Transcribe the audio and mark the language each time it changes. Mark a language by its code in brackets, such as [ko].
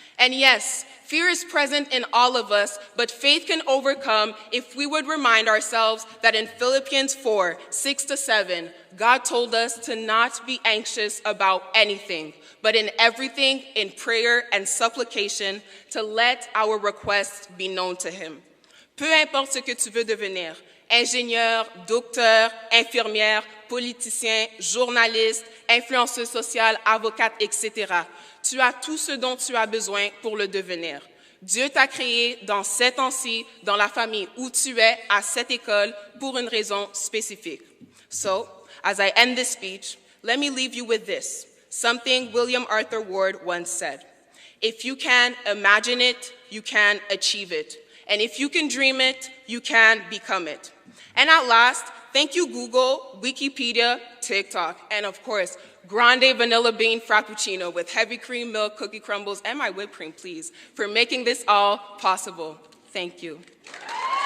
[en] And yes, fear is present in all of us, but faith can overcome if we would remind ourselves that in Philippians 4, 6-7, God told us to not be anxious about anything, but in everything, in prayer and supplication, to let our requests be known to him. [fr] Peu importe ce que tu veux devenir, ingénieur, docteur, infirmière, politicien, journaliste, influenceuse sociale, avocate, etc. Tu as tout ce dont tu as besoin pour le devenir. Dieu t'a créé dans cet temps-ci, dans la famille où tu es, à cette école, pour une raison spécifique. [en] So, as I end this speech, let me leave you with this, something William Arthur Ward once said. If you can imagine it, you can achieve it. And if you can dream it, you can become it. And at last, thank you Google, Wikipedia, TikTok, and of course, Grande Vanilla Bean Frappuccino with heavy cream milk, cookie crumbles, and my whipped cream, please, for making this all possible. Thank you.